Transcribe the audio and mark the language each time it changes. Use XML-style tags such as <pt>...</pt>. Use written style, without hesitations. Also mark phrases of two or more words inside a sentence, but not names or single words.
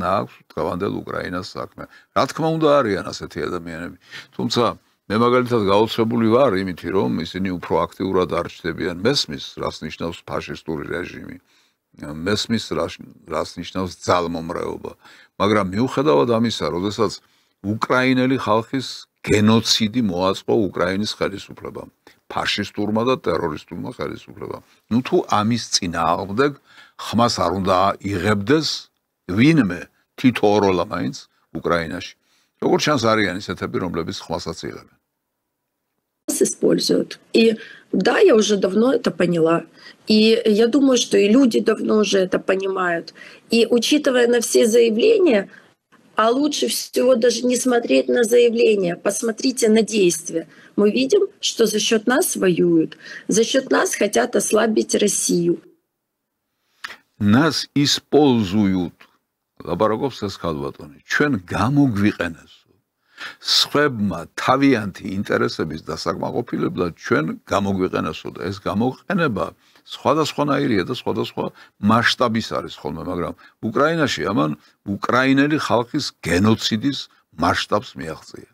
<ka>აქვს დღევანდელ უკრაინას საქმე რა თქმა უნდა არიან ასეთი ადამიანები თუმცა მე მაგალითად გაოცებული ვარ იმითი რომ ისინი უფრო აქტიურად არ ჩნდებიან მესმის რას ნიშნავს ფაშისტური რეჟიმი მესმის რას ნიშნავს ძალმომრეობა მაგრამ მიუხედავად ამისა როდესაც უკრაინელი ხალხის გენოციდი მოაწყო უკრაინის ხელისუფლებამ ფაშისტურმა და ტერორისტულმა ხელისუფლებამ. ნუ თუ ამის წინააღმდეგ ხმას არ უნდა იღებდეს ვინმე თითოეულა მაინც უკრაინაში. როგორც ჩანს არიან ისეთები, რომლებიც ხმასაც იღებენ.</ka> <ru>Используют. И да, я уже давно это поняла. И я думаю, что и люди давно уже это понимают. И учитывая на все заявления, а лучше всего даже не смотреть на заявления, посмотрите на действия. Мы видим, что за счет нас воюют, за счет нас хотят ослабить Россию. Нас используют. Лабарагов сказкалбатони.</ru> <ka>Ჩვენ გამოგვიყენესო. სხვებმა თავიანთი ინტერესების დასაკმაყოფილებლად ჩვენ გამოგვიყენესო და ეს გამოყენება სხვადასხვანაირია და სხვადასხვა მასშტაბის არის ხოლმე, მაგრამ უკრაინაში ამან უკრაინელი ხალხის გენოციდის მასშტაბს მიაღწია.</ka>